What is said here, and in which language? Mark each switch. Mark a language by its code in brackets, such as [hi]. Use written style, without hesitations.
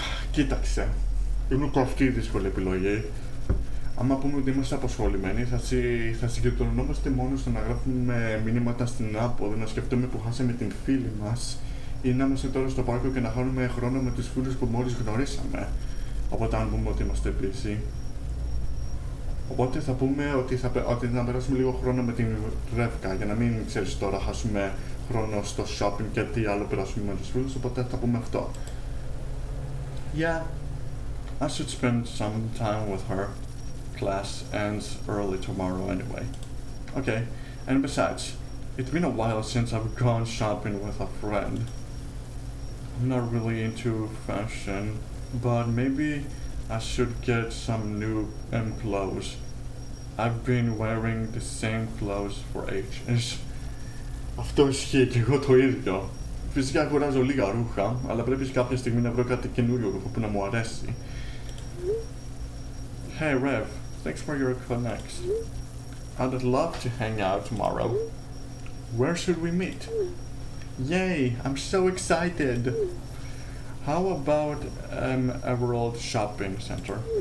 [el] Κοίταξε, είναι και αυτή η δύσκολη επιλογή. Άμα πούμε ότι είμαστε απασχολημένοι, θα συγκεντρωνόμαστε μόνο στο να γράφουμε μηνύματα στην Apple, να σκεφτούμε που χάσαμε την φίλη μας ή να είμαστε τώρα στο πάρκο και να χάνουμε χρόνο με τους φίλους που μόλις γνωρίσαμε. Οπότε αν πούμε ότι είμαστε busy. Οπότε θα πούμε ότι να περάσουμε λίγο χρόνο με την Revka για να μην, ξέρεις, τώρα χάσουμε χρόνο στο shopping και τι άλλο περάσουμε με τους φίλους, οπότε θα πούμε αυτό. [en] Yeah, I should spend some time with her. Class ends early tomorrow anyway. Okay, and besides, it's been a while since I've gone shopping with a friend. I'm not really into fashion, but maybe I should get some new clothes. I've been wearing the same clothes for ages. [el] Αυτό ισχύει και εγώ το ίδιο. Φυσικά αγοράζω λίγα ρούχα, αλλά πρέπει κάποια στιγμή να βρω κάτι καινούριο ρούχο που να μου αρέσει. [en] Hey Rev, thanks for your connects. I'd love to hang out tomorrow. Where should we meet? Yay, I'm so excited. How about Everald Shopping Center?